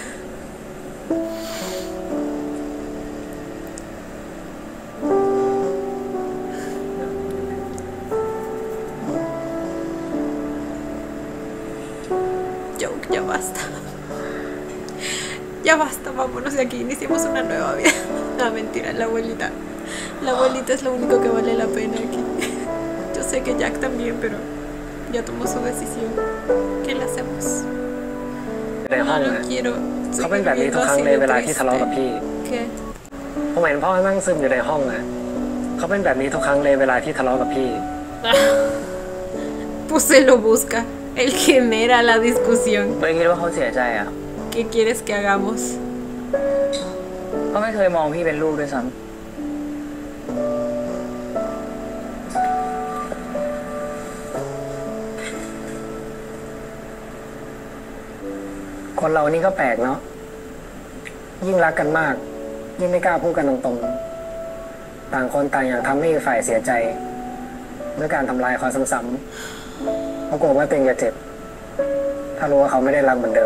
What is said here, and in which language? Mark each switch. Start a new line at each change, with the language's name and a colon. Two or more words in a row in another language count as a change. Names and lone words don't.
Spanish: Joke, ya basta. Ya basta, vámonos de aquí, iniciemos una nueva vida. No, mentira, la abuelita. La abuelita es lo único que vale la pena aquí. Yo sé que Jack también, pero ya tomó su decisión. ¿Qué le hacemos?
Thai: ในห้องนะเขาเป็นแบบนี้ทุกครั้งเลยเวลาที่ทะเลาะกับพี่ผมเห็นพ่อนั่งซึมอยู่ในห้องนะเขาเป็นแบบนี้ทุกครั้งเลยเวลาที่ทะเลาะกับพี่
Spanish: Pues se lo busca. Él genera la discusión.
Thai: ไม่คิดว่าเขาเสียใจอ่ะ
Spanish: ¿Qué quieres que hagamos?
Thai: เขาไม่เคยมองพี่เป็นลูกด้วยซ้ำ คนเรานี่ก็แปลกเนาะยิ่งรักกันมากยิ่งไม่กล้าพูดกันตรงๆต่างคนต่างอยากทำให้อีกฝ่ายเสียใจด้วยการทำลายเขาซ้ำๆเพราะกลัวว่าตัวเองจะเจ็บถ้ารู้ว่าเขาไม่ได้รักเหมือนเดิม